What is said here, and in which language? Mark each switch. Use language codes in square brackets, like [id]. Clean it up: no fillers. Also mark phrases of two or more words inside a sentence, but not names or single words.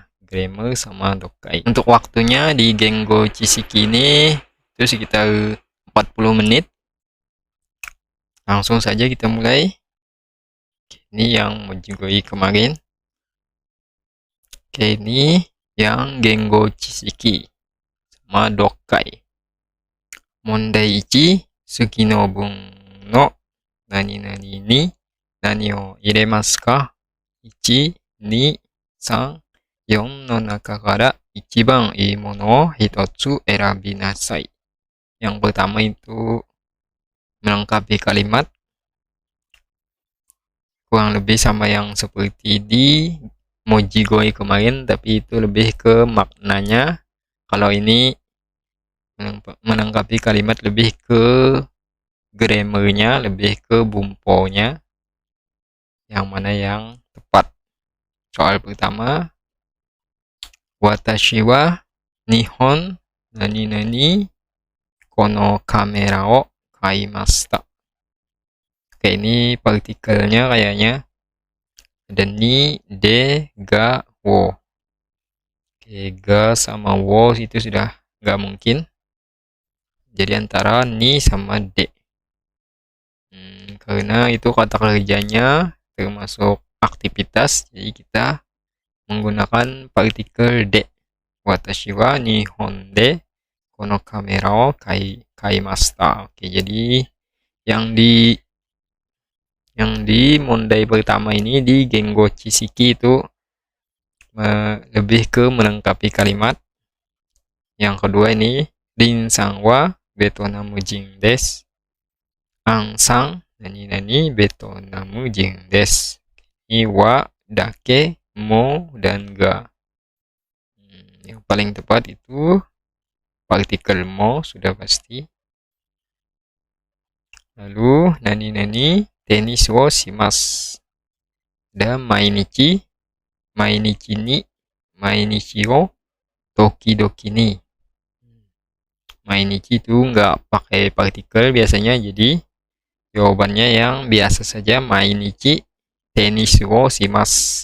[id] Grammar sama dokai. Untuk waktunya di [ja] 言語知識 [id] ini itu sekitar 40 menit. Langsung saja kita mulai. Ini yang Mojigoi kemarin. Oke, ini yang [ja] 言語知識 [id] sama dokai. [ja] 問題一、次の文の何々に何を入れますか? 1, 2, 3、4の中から一番いいものを一つ選びなさい. [id] Yang pertama itu melengkapi kalimat, kurang lebih sama yang seperti di Mojigoi kemarin, tapi itu lebih ke maknanya. Kalau ini melengkapi kalimat lebih ke grammarnya, lebih ke bumponya, yang mana yang tepat. Soal pertama, [ja] 私は日本何々このカメラを買いました. [id] Oke, ini partikelnya kayaknya ada [ja] に、で、が、を. [id] Oke, ga sama wo itu sudah nggak mungkin. Jadi antara ni sama de. Karena itu kata kerjanya termasuk aktivitas, jadi kita menggunakan partikel de. [ja] 私は日本でこのカメラを買いました. [id] Oke, jadi yang di Mondai pertama ini di [ja] 言語知識 [id] itu lebih ke melengkapi kalimat. [ja] Yang kedua ini リンさんはベトナム人です. アンさん何々ベトナム人です. [id] Ini [ja] は、だけ、も, [id] dan ga. Yang paling tepat itu partikel mo, sudah pasti. [ja] Lalu 何々テニスをします. Dan 毎日に、毎日を時々に. [id] Mainichi itu nggak pakai partikel biasanya, jadi jawabannya yang biasa saja, [ja] 毎日テニスをします.